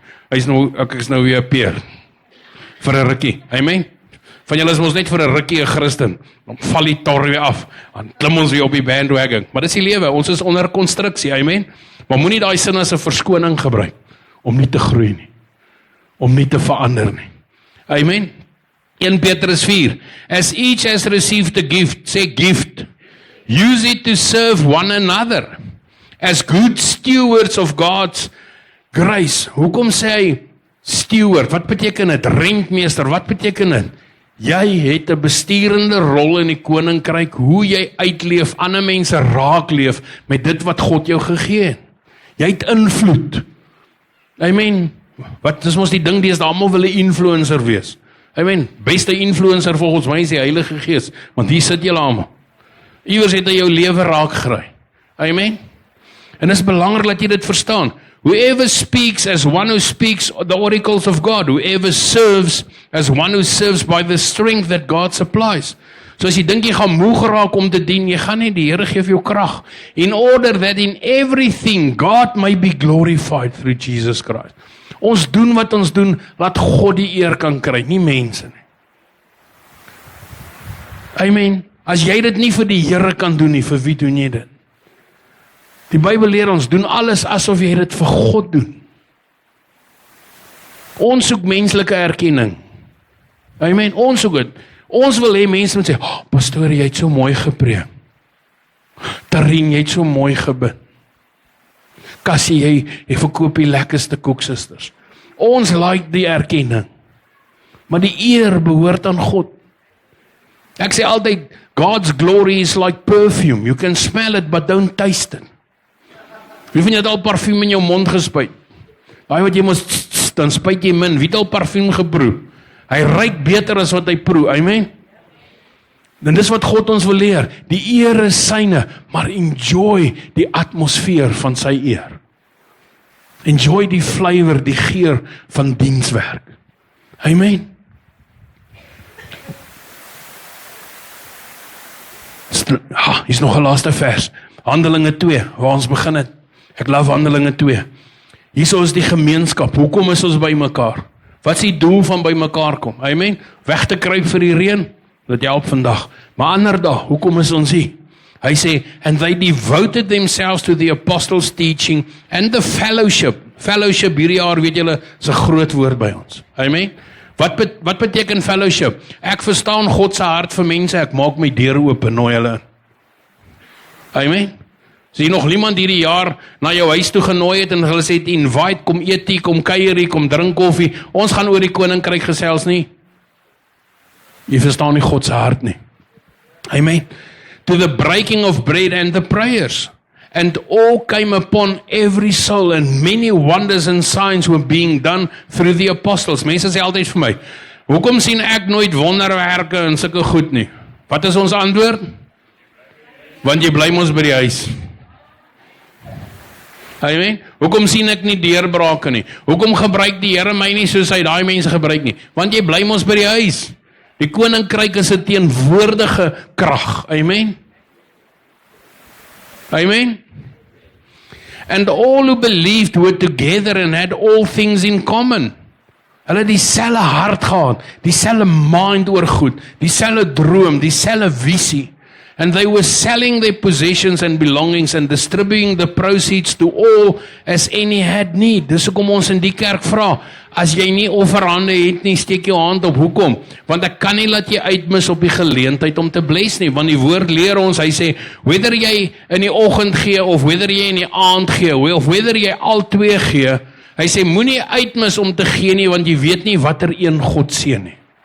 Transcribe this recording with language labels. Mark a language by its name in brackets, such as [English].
[Afrikaans] Ek is nou weer 'n peer. Vir 'n rukkie. Amen. Van julle is mos net vir 'n rukkie 'n Christen. Dan val die tor weer af. Dan klim ons weer op die bandwagon. Maar dis die lewe. Ons is onder konstruksie. Amen. Maar moenie daai sin as 'n verskoning gebruik om nie te groei nie. Om nie te verander nie. Amen. 1 Petrus 4. [English] As each has received a gift, say gift. Use it to serve one another as good stewards of God's grace. [Afrikaans] Hoekom sê hy steward? Wat beteken dit? Rentmeester, wat beteken dit? Jy het 'n besturende rol in die koninkryk, hoe jy uitleef, ander mense raakleef met dit wat God jou gegee het. Jy het invloed. Amen. Wat is mos die ding, dis almal wil 'n influencer wees. Amen. Beste influencer volgens my is die Heilige Gees, want hier sit julle almal. Iewers het hy jou lewe raak gekry. Amen. En dit is belangrik dat jy dit verstaan. [English] Whoever speaks as one who speaks the oracles of God. Whoever serves as one who serves by the strength that God supplies. [Afrikaans] So as jy dink jy gaan moeg raak om te dien, jy gaan nie, die Here gee vir jou krag. [English] In order that in everything God may be glorified through Jesus Christ. [Afrikaans] Ons doen wat ons doen, laat God die eer kan kry, nie mense nie. Amen. As jy dit nie vir die Here kan doen nie, vir wie doen jy dit? Die Bybel leer ons, doen alles asof jy dit vir God doen. Ons soek menslike erkenning. Amen, ons soek dit. Ons wil hê mense moet sê, oh, pastoor, jy het so mooi gepreek. Tarien, jy het so mooi gebid. Cassie, jy verkoop die lekkerste koeksusters. Ons like die erkenning. Maar die eer behoort aan God. Ek sê altyd, [English] God's glory is like perfume. You can smell it, but don't taste it. [Afrikaans] Wie van jy het al parfuum in jou mond gespuit? Daai wat jy mos, dan spuit jy min. Wie het al parfuum geproe? Hy ruik beter as wat hy proe, amen? En dis wat God ons wil leer. Die eer is syne, maar enjoy die atmosfeer van sy eer. Enjoy die flavor, die geur van dienswerk. Amen? Hier is nog 'n laaste vers. Handelinge 2, waar ons begin het. Ek love Handelinge 2. Hierso is die gemeenskap. Hoekom is ons by mekaar? Wat is die doel van by mekaar kom? Amen. Weg te kruip vir die reën, dat help vandag. Maar ander dag, hoekom is ons hier? Hy sê, [English] and they devoted themselves to the apostles' teaching and the fellowship. [Afrikaans] Fellowship hierdie jaar, weet julle, is 'n groot woord by ons. Amen. Wat beteken fellowship? Ek verstaan God se hart vir mense, ek maak my deure oop en nooi hulle in. Amen. As jy nog iemand hierdie jaar na jou huis toe genooi het en hulle sê, invite, kom eet hier, kom kuier hier, kom drink koffie, ons gaan oor die koninkryk gesels nie. Jy verstaan nie God se hart nie. Amen. [English] To the breaking of bread and the prayers. And all came upon every soul, and many wonders and signs were being done through the apostles. [Afrikaans] Mense sê altyd vir my, hoekom sien ek nooit wonderwerke en sulke goed nie? Wat is ons antwoord? Want jy bly mos by die huis. Amen. Hoekom sien ek nie deurbrake nie? Hoekom gebruik die Here my nie soos hy daai mense gebruik nie? Want jy bly mos by die huis. Die koninkryk is 'n teenwoordige krag. Amen. Amen. [English] And all who believed were together and had all things in common. [Afrikaans] Hulle het dieselfde hart gehad, dieselfde mind oor goed, dieselfde droom, dieselfde visie. [English] And they were selling their possessions and belongings and distributing the proceeds to all as any had need. [Afrikaans] Dis hoekom ons in die kerk vra, as jy nie offerhande het nie, steek jou hand op. Hoekom? Want ek kan nie laat jy uitmis op die geleentheid om te bless nie, want die woord leer ons, hy sê, whether jy in die oggend gee, of whether jy in die aand gee, of whether jy al twee gee, hy sê, moenie uitmis om te gee nie, want jy weet nie watter een God seën nie.